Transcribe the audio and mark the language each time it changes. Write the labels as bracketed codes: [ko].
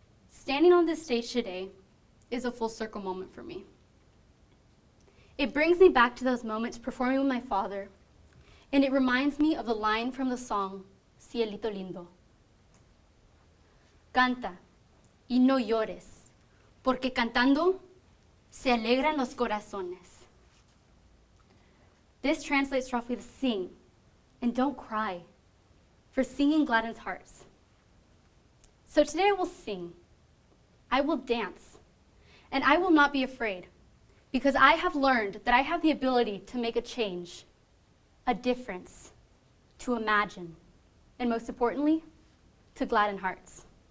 [en] Standing on this stage today is a full circle moment for me. It brings me back to those moments performing with my father, and it reminds me of the line from the song, Cielito Lindo. [es] Canta y no llores, porque cantando se alegran los corazones. [en] This translates roughly to sing and don't cry, for singing gladdens hearts. So today I will sing, I will dance, and I will not be afraid, because I have learned that I have the ability to make a change, a difference, to imagine, and most importantly, to gladden hearts.